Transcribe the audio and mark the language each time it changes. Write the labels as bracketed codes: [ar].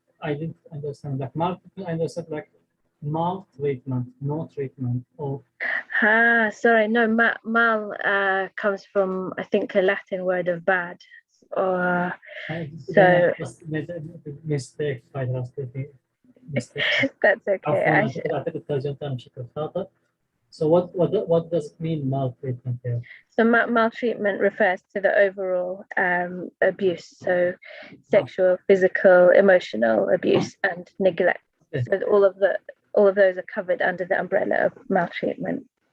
[en] I didn't understand. Like maltreatment, I understood like maltreatment, no treatment, or Sorry, no, mal comes from, I think, a Latin word of bad. Or so mistake by translating mistake. that's okay. [ar] عفواً أعتقد ترجمتها بشكل خاطئ. [en] So what does it mean maltreatment here? So maltreatment refers to the overall abuse, so sexual, physical, emotional abuse, and neglect. So all of those are covered under the umbrella of maltreatment.